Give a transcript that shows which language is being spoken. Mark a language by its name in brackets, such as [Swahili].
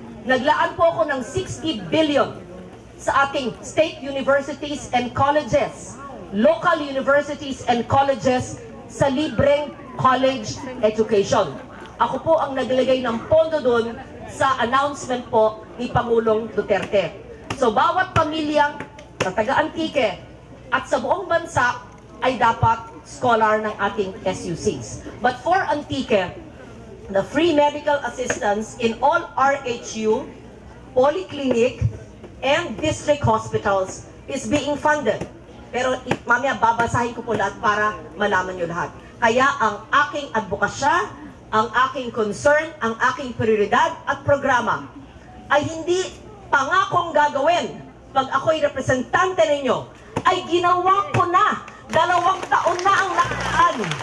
[Filipino] Naglaan po ako ng 60 billion sa ating [English] state universities and colleges, [Filipino] local universities and colleges sa libreng college education. Ako po ang naglagay ng pondo doon sa announcement po ni Pangulong Duterte. So bawat pamilyang sa taga-Antique at sa buong bansa ay dapat scholar ng ating SUCs. [English] But for Antique, the free medical assistance in all RHU, polyclinic, and district hospitals is being funded. [Filipino] Pero mamaya babasahin ko po lahat para malaman nyo lahat. Kaya ang aking advokasya, ang aking concern, ang aking prioridad at programa ay hindi pangakong gagawin pag ako'y representante ninyo, ay ginawa ko na. 2 taon na ang nakaraan.